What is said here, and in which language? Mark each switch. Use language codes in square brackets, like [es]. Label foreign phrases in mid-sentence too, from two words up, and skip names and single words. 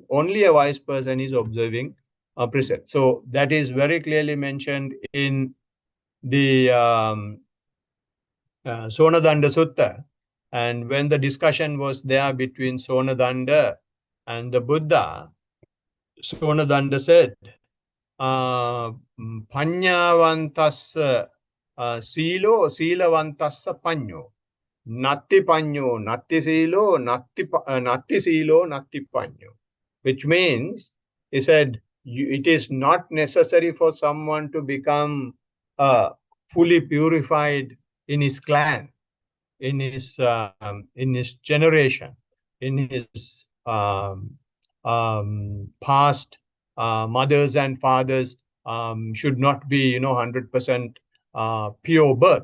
[en] Only a wise person is observing a precept. So that is very clearly mentioned in the Sonadanda Sutta. And when the discussion was there between Sonadanda and the Buddha, Sonadanda said, [pi] Panyavantassa silo silavantassa panyo. Natti panyo, natti silo, natti silo, natti panyo. [en] Which means, he said, it is not necessary for someone to become fully purified in his clan, in his generation, in his past mothers and fathers should not be, 100% pure birth.